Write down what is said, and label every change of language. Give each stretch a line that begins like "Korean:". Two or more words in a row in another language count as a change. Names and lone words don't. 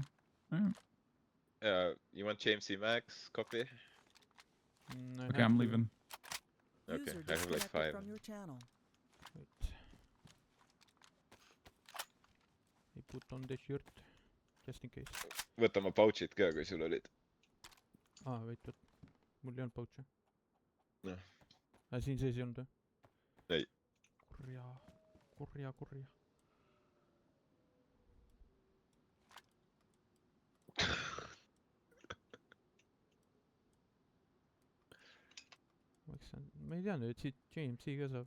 English: Alright. You want JMC Max? Copy? Okay, I'm leaving. Okay, User I have like disconnected 5. from your channel. Wait. I put on the shirt. Just in case.
Estonian: Võta oma pouch'id ka, kui sul olid. Wait. Mul ei olnud pouch'e. Noh. Siin sees ei olnud või? Ei. Kurja. Ma ei teadnud, et siit JMC ka saab.